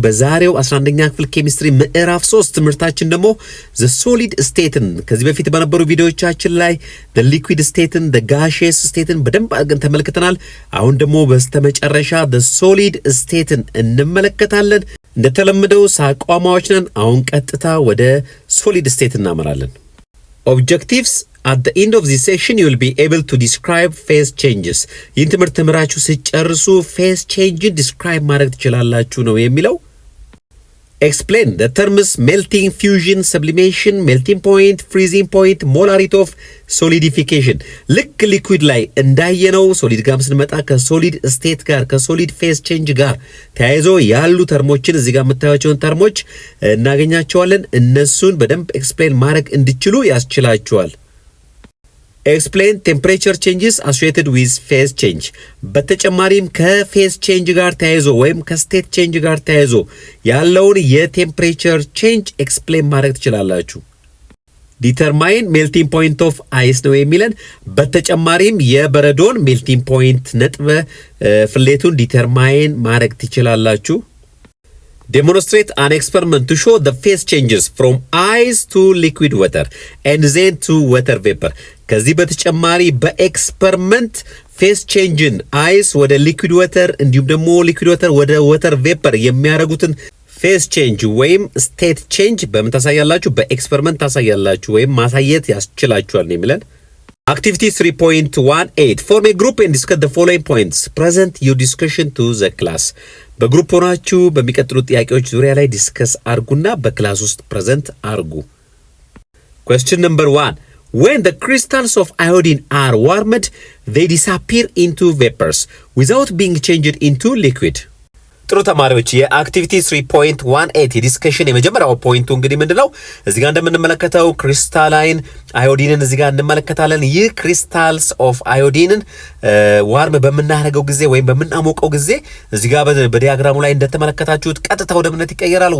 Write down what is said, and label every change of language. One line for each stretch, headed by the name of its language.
Amharic: በዛሬው 11ኛ ክፍል ኬሚስትሪ ምዕራፍ 3 ትምህርታችን ደግሞ
English: the solid state
Amharic: ን ከዚህ በፊት በነበሩ ቪዲዮዎቻችን ላይ
English: the liquid state
Amharic: ን
English: the gaseous state
Amharic: ን በደንብ አድርገን ተመልክተናል። አሁን ደግሞ በስተመጨረሻ the solid stateን እንመለከታለን። እንደተለመደው ሳቋማዎች ነን። አሁን ቀጥታ ወደ solid state እናመራለን።
English: objectives At the end of this session, you will be able to describe phase changes.
Amharic: ይህን ትምህርት ተምራችሁ ሲጨርሱ phase change describe ማድረግ ትችላላችሁ ነው የሚለው።
English: Explain the terms melting, fusion, sublimation, melting point, freezing point, molarity of solidification.
Amharic: ልክ ሊኩዊድ ላይ እንዳየነው ሶሊድ ጋር ስንመጣ ከሶሊድ ስቴት ጋር ከሶሊድ ፌዝ ቼንጅ ጋር ተያይዞ ያሉ ተርሞችን እዚህ ጋር የምታዩቸውን ተርሞች እናገኛቸዋለን። እነሱን በደንብ ኤክስፕሌን ማድረግ እንድችሉ ያስችላችኋል።
English: Explain temperature changes associated with phase change.
Amharic: በተጨማሪም ከፌዝ ቼንጅ ጋር ተያይዞ ወይም ከስቴት ቼንጅ ጋር ተያይዞ ያለውን የቴምፕሬቸር ቼንጅ ኤክስፕሌን ማድረግ ትችላላችሁ።
English: Determine melting point of ice
Amharic: ነው የሚለን። በተጨማሪም የበረዶን ሜልቲንግ ፖይንት ነጥብ ፍሌቱን ዲተርማይን ማድረግ ትችላላችሁ።
English: Demonstrate an experiment to show the phase changes from ice to liquid water and then to water vapor.
Amharic: ከዚህ በተጨማሪ በኤክስፐሪመንት ፌዝ ቼንጅን አይስ ወደ ሊኩዊድ ወተር እንዲሁም ደግሞ ሊኩዊድ ወተር ወደ ወተር ቬፐር የሚያደርጉትን ፌዝ ቼንጅ ወይም ስቴት ቼንጅ በምን ታሳያላችሁ? በኤክስፐሪመንት ታሳያላችሁ ወይም ማሳየት ያስችላችኋል ነው የሚለን።
English: Activity 3.18 Form a group and discuss the following points. Present your discussion to the class.
Amharic: በግሩፕ ሆናችሁ በሚቀጥሉት ጥያቄዎች ዙሪያ ላይ ዲስከስ አርጉና በክላስ ውስጥ ፕሬዘንት አርጉ።
English: Question number 1. When the crystals of iodine are warmed, they disappear into vapors without being changed into liquid.
Amharic: ጥሩ ተማሪዎች የአክቲቪቲ 3.18 የዲስከሽን የመጀመሪያው ፖይንቱ እንግዲህ ምንድነው? እዚህ ጋር እንደምንመለከተው ክሪስታላይን አዮዲንን እዚህ ጋር እንመለከታለን። ይህ ክሪስታልስ ኦፍ አዮዲንን ዋርም በመናረገው ጊዜ ወይም በመናሞቀው ጊዜ እዚህ ጋር በዲያግራሙ ላይ እንደተመለከታችሁት ቀጥታ ወደ ምንነት ይቀየራል?